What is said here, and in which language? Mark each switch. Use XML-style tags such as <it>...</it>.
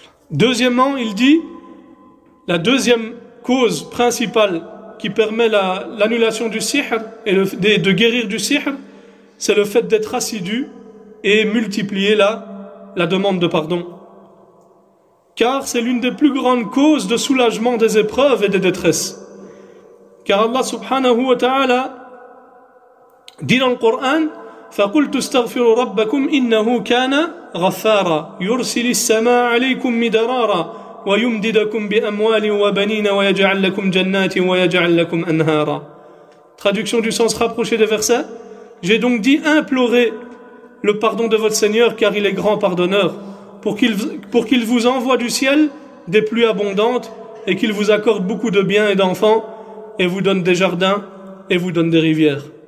<fr>Deuxièmement, il dit, la deuxième cause principale qui permet l'annulation du sihr et de guérir du sihr, c'est le fait d'être assidu et multiplier la demande de pardon. Car c'est l'une des plus grandes causes de soulagement des épreuves et des détresses. Car Allah subhanahu wa ta'ala dit dans le Coran:</fr> <ar>فَقُلْتُ اسْتَغْفِرُوا رَبَّكُمْ إِنَّهُ كَانَ غَفَّارًا يُرْسِلِ السَّمَاءَ عَلَيْكُمْ مِدْرَارًا وَيُمْدِدَكُمْ بِأَمْوَالٍ وَبَنِينَ وَيَجْعَلْ لَكُمْ جَنَّاتٍ وَيَجْعَلْ لَكُمْ أَنْهَارًا.</ar> <fr>Traduction du sens rapproché des versets: j'ai donc dit, implorez le pardon de votre Seigneur, car il est grand pardonneur, pour qu'il vous envoie du ciel des pluies abondantes, et qu'il vous accorde beaucoup de biens et d'enfants, et vous donne des jardins, et vous donne des rivières.</fr>